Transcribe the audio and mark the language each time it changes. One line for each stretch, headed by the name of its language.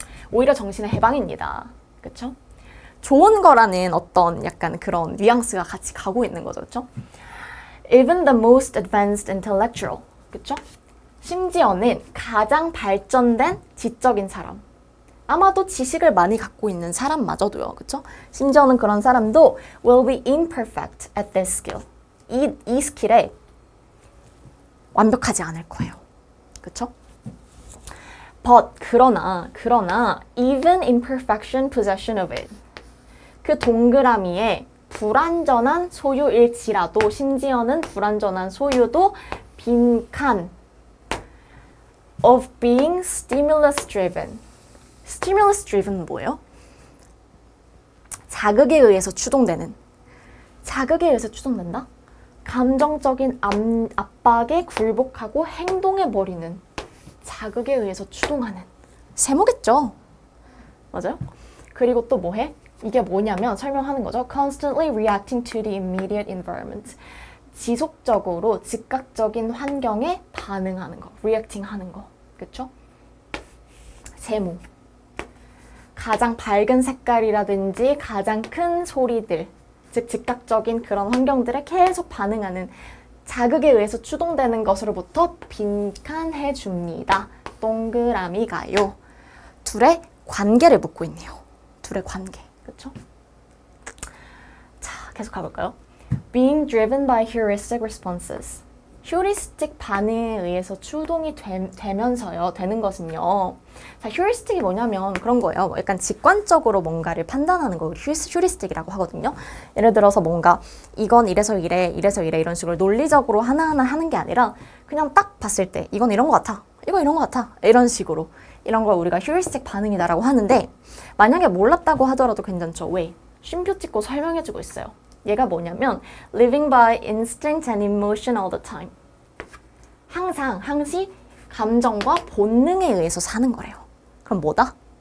Korean: 오히려 정신의 해방입니다. 그쵸? 좋은 거라는 어떤 약간 그런 뉘앙스가 같이 가고 있는 거죠. 그쵸?
English: Even the most advanced intellectual. 그쵸?
Korean: 심지어는 가장 발전된 지적인 사람. 아마도 지식을 많이 갖고 있는 사람마저도요. 그쵸? 심지어는 그런 사람도
English: will be imperfect at this skill.
Korean: 이 스킬에 완벽하지 않을 거예요. 그쵸?
English: But
Korean: 그러나
English: even imperfection possession of it.
Korean: 그 동그라미의 불완전한 소유일지라도 심지어는 불완전한 소유도 빈칸
English: of being stimulus driven. stimulus driven
Korean: 뭐예요? 자극에 의해서 추동되는. 자극에 의해서 추동된다? 감정적인 압박에 굴복하고 행동해버리는. 자극에 의해서 추동하는. 세모겠죠? 맞아요? 그리고 또 뭐해? 이게 뭐냐면 설명하는 거죠.
English: Constantly reacting to the immediate environment.
Korean: 지속적으로 즉각적인 환경에 반응하는 거. reacting 하는 거. 그쵸? 세모. 가장 밝은 색깔이라든지 가장 큰 소리들. 즉 즉각적인 그런 환경들에 계속 반응하는 자극에 의해서 추동되는 것으로부터 빈칸해 줍니다. 동그라미가요. 둘의 관계를 묻고 있네요. 둘의 관계. 그쵸? 자, 계속 가볼까요?
English: Being driven by heuristic responses.
Korean: 휴리스틱 반응에 의해서 추동이 되면서요. 되는 것은요. 자, 휴리스틱이 뭐냐면 그런 거예요. 약간 직관적으로 뭔가를 판단하는 거 휴리스틱이라고 하거든요. 예를 들어서 뭔가 이건 이래서 이래, 이래서 이래 이런 식으로 논리적으로 하나하나 하는 게 아니라 그냥 딱 봤을 때 이건 이런 거 같아. 이거 이런 거 같아. 이런 식으로. 이런 걸 우리가 휴리스틱 반응이다라고 하는데 만약에 몰랐다고 하더라도 괜찮죠. 왜? 쉼표 찍고 설명해주고 있어요. 얘가 뭐냐면
English: living by instinct and emotion all the time.
Korean: 항시 감정과 본능에 의해서 사는 거래요. 그럼 뭐다?